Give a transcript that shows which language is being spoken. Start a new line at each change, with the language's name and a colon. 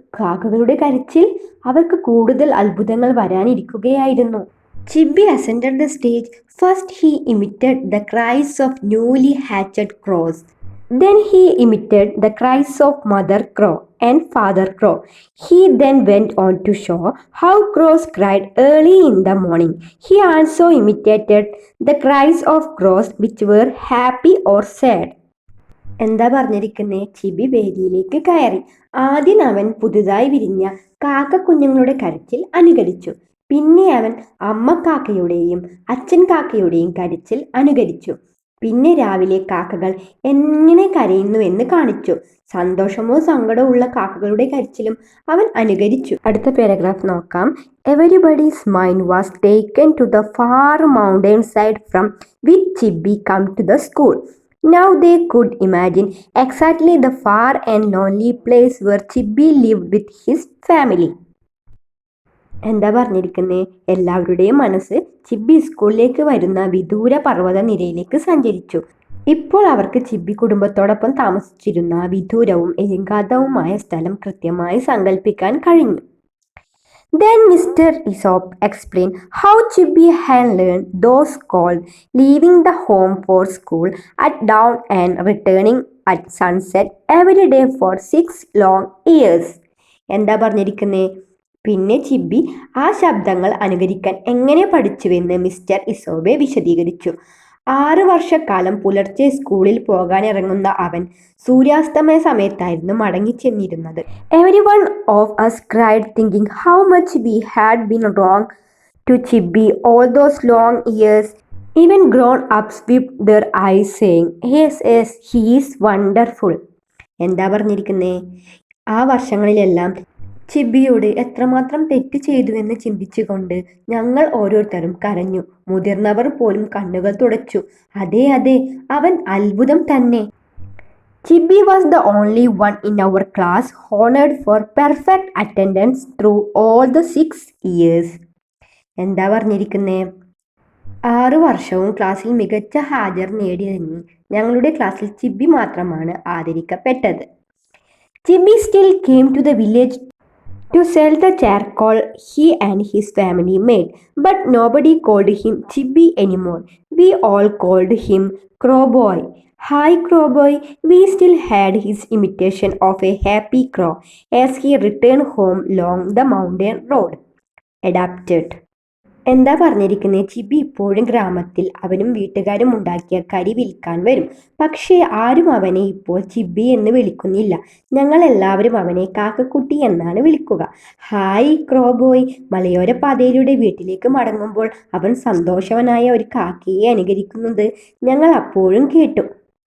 Malayalam: കാക്കകളുടെ കരച്ചിൽ? അവർക്ക് കൂടുതൽ അത്ഭുതങ്ങൾ വരാനിരിക്കുകയായിരുന്നു.
English: Chibi ascended the stage. First he imitated the cries of newly hatched crows. Then he imitated the cries of Mother Crow and Father Crow. He then went on to show how crows cried early in the morning. He also imitated the cries of crows which were happy or sad.
Malayalam: എന്താ പറഞ്ഞിരിക്കുന്നേ? ചിബി വേദിയിലേക്ക് കയറി. ആദ്യം അവൻ പുതുതായി വിരിഞ്ഞ കാക്കക്കുഞ്ഞുങ്ങളുടെ കരച്ചിൽ അനുകരിച്ചു. പിന്നെ അവൻ അമ്മ കാക്കയുടെയും അച്ഛൻ കാക്കയുടെയും കരച്ചിൽ അനുകരിച്ചു. പിന്നെ രാവിലെ കാക്കകൾ എങ്ങനെ കരയുന്നുവെന്ന് കാണിച്ചു. സന്തോഷമോ സങ്കടമോ ഉള്ള കാക്കകളുടെ കരച്ചിലും അവൻ അനുകരിച്ചു. അടുത്ത പാരഗ്രാഫ് നോക്കാം.
English: Everybody's mind was taken to the far mountain side from which Chibi come to the school. Now they could imagine exactly the far and lonely place where Chibi lived with his family.
Malayalam: എന്താ പറഞ്ഞിരിക്കുന്നേ? എല്ലാവരുടെയും മനസ്സ് ചിബി സ്കൂളിലേക്ക് വരുന്ന വിദൂര പർവ്വത നിരയിലേക്ക് സഞ്ചരിച്ചു. ഇപ്പോൾ അവർക്ക് ചിബി കുടുംബത്തോടൊപ്പം താമസിച്ചിരുന്ന വിദൂരവും ഏകാന്തവുമായ സ്ഥലം കൃത്യമായി സങ്കല്പിക്കാൻ കഴിഞ്ഞു.
English: Then Mr. Isobe explained how Chibi had learned those calls, leaving the home for school at dawn and returning at sunset every day for 6 long years.
Malayalam: എന്താ പറഞ്ഞിരിക്കുന്നേ? പിന്നെ ചിബി ആ ശബ്ദങ്ങൾ അനുകരിക്കാൻ എങ്ങനെ പഠിച്ചുവെന്ന് മിസ്റ്റർ ഇസോബെ വിശദീകരിച്ചു. 6 വർഷക്കാലം പുലർച്ചെ സ്കൂളിൽ പോകാനിറങ്ങുന്ന അവൻ സൂര്യാസ്തമയ സമയത്തായിരുന്നു മടങ്ങിച്ചെന്നിരുന്നത്.
English: Everyone of us cried thinking how much we had been wrong to Chibi all those long years. Even grown-ups swept their eyes saying, yes, yes, he is wonderful.
Malayalam: എന്താ പറഞ്ഞിരിക്കുന്നേ? ആ വർഷങ്ങളിലെല്ലാം ചിബിയോട് എത്രമാത്രം തെറ്റ് ചെയ്തുവെന്ന് ചിന്തിച്ചുകൊണ്ട് ഞങ്ങൾ ഓരോരുത്തരും കരഞ്ഞു. മുതിർന്നവർ പോലും കണ്ണുകൾ തുടച്ചു. അതെ അതെ, അവൻ അത്ഭുതം തന്നെ.
English: Chibi was the only one in our class honoured for perfect attendance through all the 6 years.
Malayalam: എന്താ പറഞ്ഞിരിക്കുന്നേ? 6 വർഷവും ക്ലാസ്സിൽ മികച്ച ഹാജർ നേടിയതിന് ഞങ്ങളുടെ ക്ലാസ്സിൽ ചിബി മാത്രമാണ് ആദരിക്കപ്പെട്ടത്.
English: Chibi still came to the village to sell the charcoal he and his family made, but nobody called him Chibi anymore. We all called him Crowboy. Hi Crowboy, we still had his imitation of a happy crow as he returned home along the mountain road.
Malayalam: Adapted. എന്താ പറഞ്ഞിരിക്കുന്നത്? ചിബി ഇപ്പോഴും ഗ്രാമത്തിൽ അവനും വീട്ടുകാരും ഉണ്ടാക്കിയ കരി വിൽക്കാൻ വരും. പക്ഷേ ആരും അവനെ ഇപ്പോൾ ചിബി എന്ന് വിളിക്കുന്നില്ല. ഞങ്ങൾ എല്ലാവരും അവനെ കാക്കക്കുട്ടി എന്നാണ് വിളിക്കുക.
English: Hi Crowboy.
Malayalam: മലയോര പാതയിലൂടെ വീട്ടിലേക്ക് മടങ്ങുമ്പോൾ അവൻ സന്തോഷവനായ ഒരു കാക്കയെ അനുകരിക്കുന്നത് ഞങ്ങൾ അപ്പോഴും കേട്ടു.